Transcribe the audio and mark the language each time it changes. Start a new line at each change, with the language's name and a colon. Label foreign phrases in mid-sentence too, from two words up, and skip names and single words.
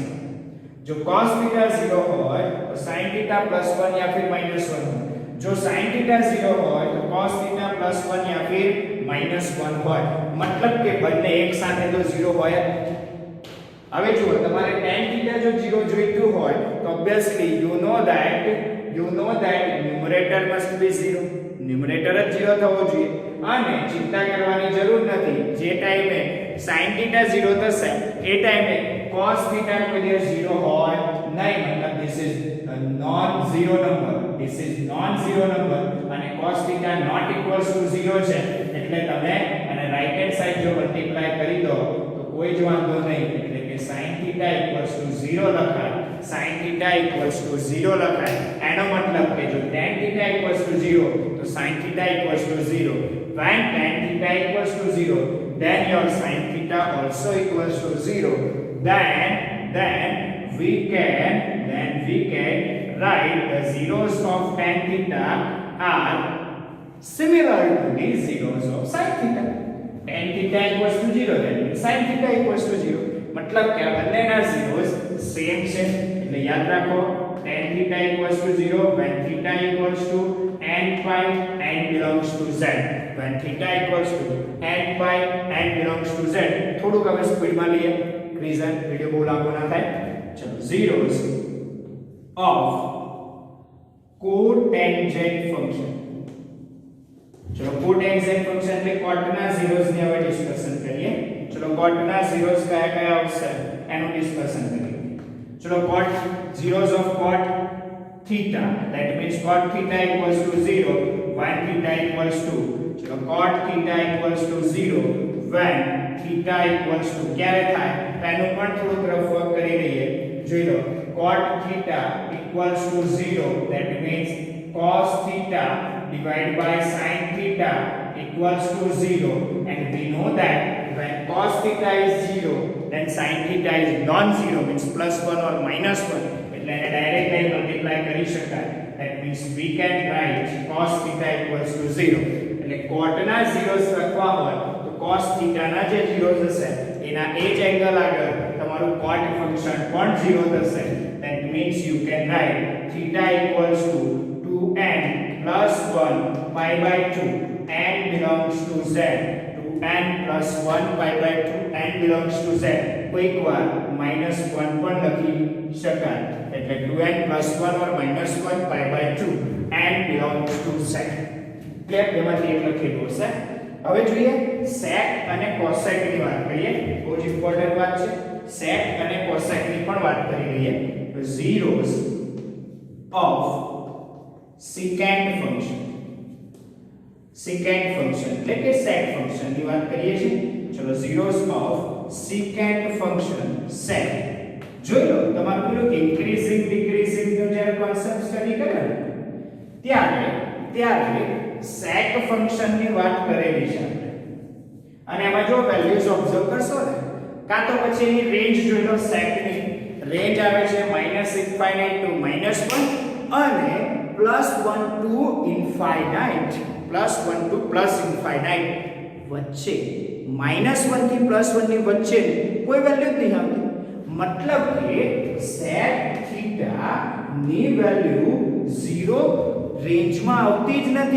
Gujarati: જો
English: cos theta
Gujarati: 0 હોય તો
English: sin theta
Gujarati: +1
Hindi: या फिर
Gujarati: -1 હોય. જો
English: sin theta
Gujarati: 0 હોય તો
English: cos theta
Gujarati: +1
Hindi: या फिर
Gujarati: -1 હોય. મતલબ કે બંને એક સાથે તો 0 હોય. હવે જુઓ, તમારે
English: tan theta
Gujarati: જો 0 જોઈતું હોય તો
English: obviously you know that numerator must be 0.
Gujarati: ન્યુમરેટર જ 0 થવો જોઈએ અને ચિંતા કરવાની જરૂર નથી. જે ટાઈમે
English: sin theta
Gujarati: 0 થશે એ ટાઈમે
English: cos theta
Gujarati: કોઈ દિવસ 0 હોય નહીં. મતલબ
English: this is a non-zero number
Gujarati: અને
English: cos theta not equals to 0
Gujarati: છે એટલે તમે અને
English: right hand side
Gujarati: જો મલ્ટીપ્લાય કરી દો તો કોઈ જ વાંધો નહીં. એટલે કે
English: sin theta
Gujarati: 0 લખાય,
English: sin theta
Gujarati: 0 લખાય. એનો મતલબ કે જો
English: tan theta
Gujarati: 0 તો
English: sin theta
Gujarati: 0.
English: when tan theta 0 then your sin theta also equals to 0. then we can write the zeros of tan theta are similar to the zeros of sin theta. tan theta 0 then sin theta 0.
Gujarati: मतलब કે આ બંનેના zeros સેમ છે એટલે યાદ રાખો
English: tan theta 0 when theta equals to n pi n belongs to z. when theta equals to n pi n belongs to z.
Gujarati: થોડુંક હવે સ્પીડમાં લઈએ
English: reason video
Gujarati: બહુ લાંબો ના થાય.
English: ચલો zeros of cotangent function.
Gujarati: ચલો
English: cotangent function
Gujarati: એટલે કોટના zeros ની હવે ડિસ્કશન કરીએ. ચલો કોટના zeros કયા કયા આવશે એનું ડિસ્કશન કરીએ.
English: ચલો cot zeros of cot theta. That means cot theta equals to 0 when theta equals to, so cot theta equals to 0 when theta equals to
Gujarati: ક્યારે થાય તેનું પણ થોડું રફ વર્ક કરી લઈએ. જોઈ લો,
English: cot theta equals to 0, that means cos theta divided by sin theta equals to 0, and we know that when cos theta is 0 then sin theta is non-zero, means +1 or -1,
Gujarati: એટલે એને
English: directly multiply
Gujarati: કરી શકાય.
English: that means we can write cos theta equals to 0.
Gujarati: એટલે cot ના zeros લખવા હોય તો
English: cos theta
Gujarati: ના જે zeros હશે એના એ જ એંગલ આગળ તમારું
English: cot function
Gujarati: પણ 0 થશે.
English: that means you can write theta equals to 2n plus 1 pi by 2, n belongs to z, 2n plus 1 pi by 2, n belongs to z.
Gujarati: કોઈક વાર -1 પણ લખી શકાય, એટલે
English: 2n plus 1 or -1 pi by 2, n belongs to z.
Gujarati: ક્લિયર? એમાંથી એક લખેલું હશે. હવે જોઈએ sec અને cosec ની વાત કરીએ. બહુ જ ઇમ્પોર્ટન્ટ વાત છે. sec અને cosec ની પણ વાત કરી લઈએ.
English: તો zeros of secant function,
Gujarati: એટલે કે
English: sec function
Gujarati: ની વાત કરીએ છીએ. ચલો,
English: zeros of secant function sec.
Gujarati: જોઈ લો, તમારું પેલું
English: increasing decreasing
Gujarati: નો જ્યારે
English: concept study
Gujarati: કરે ત્યારે
English: sec function
Gujarati: ની વાત કરેલી છે આપણે. અને એમાં જો
English: values observe
Gujarati: કરશો ને, કાં તો પછી એની રેન્જ જોઈ લો. sec ની રેન્જ આવે છે
English: -∞ to -1
Gujarati: અને
English: +1 to infinite, +1 to +infinite
Gujarati: વચ્ચે. -1 થી +1 ની વચ્ચે કોઈ વેલ્યુ જ નહીં આવતી. मतलब કે
English: sec theta
Gujarati: ની વેલ્યુ 0 રેન્જ માં આવતી જ નથી.